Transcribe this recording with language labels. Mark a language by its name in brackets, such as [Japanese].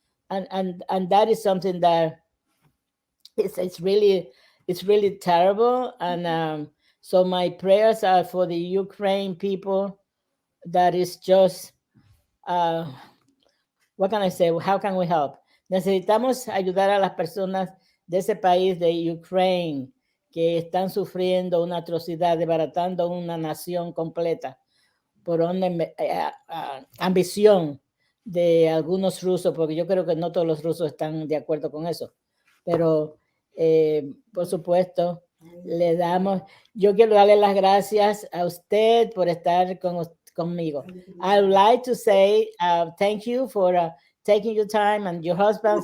[English] And that is something that it's really terrible. And so my prayers are for the Ukraine people. That is just what can I say? How can we help? [Spanish] Necesitamos ayudar a las personas de ese país de Ukraine que están sufriendo una atrocidad, desbaratando una nación completa por una ambición de algunos rusos, porque yo creo que no todos los rusos están de acuerdo con eso. Pero, por supuesto, yo quiero darle las gracias a usted por estar conmigo. [English] I would like to say thank you for taking your time, and your husband.